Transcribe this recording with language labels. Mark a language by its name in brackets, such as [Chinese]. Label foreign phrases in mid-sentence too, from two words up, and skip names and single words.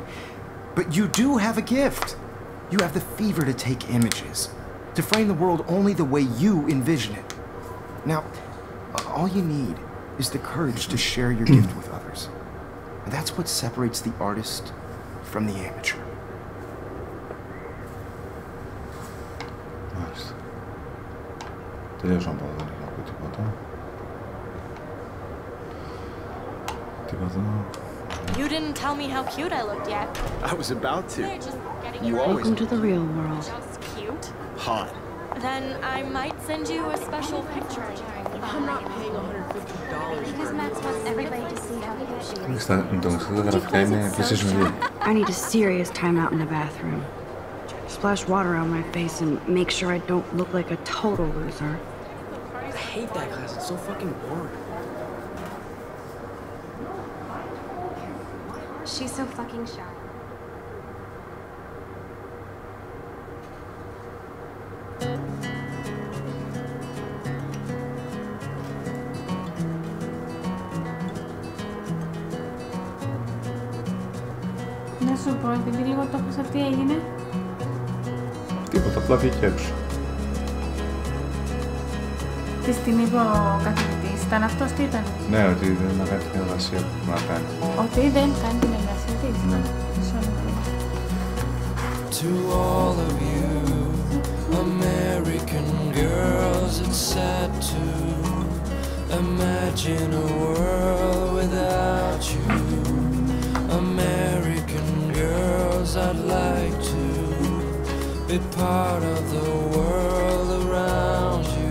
[English] But you do have a gift. You have the fever to take images, to frame the world only the way you envision it. Now, all you need is the courage to share your gift with others. And that's what separates the artist from the amateur. [Greek] Μάλιστα. Τελειώσαμε από εδώ, δεν έχω να πω τίποτα. [English] You didn't tell me how cute I looked yet. I was about to. You always Welcome to the real world. Just cute. Hot. Then I might send you a special picture. I'm not paying $150. Because Max wants everybody to see how cute she is. [Greek] Τα γραφικά είναι [English] PlayStation 2. I need a serious timeout in the bathroom. Splash water on my face and make sure I don't look like a total loser. I hate that class. It's so fucking boring. She's so fucking shy. [Greek] Να σου πω, επειδή λίγο το έχασα, τι έγινε? Τίποτα, απλά βγήκε έξω. Της την είπε ο καθηγητής, ήταν αυτός, τι ήταν? Ναι, ότι δεν έκανε την εργασία που να κάνει. Ότι δεν κάνει την εργασία της, ναι. [English] To all of you American girls, it's sad to imagine a world without you. American girls, I'd like to be part of the world around you.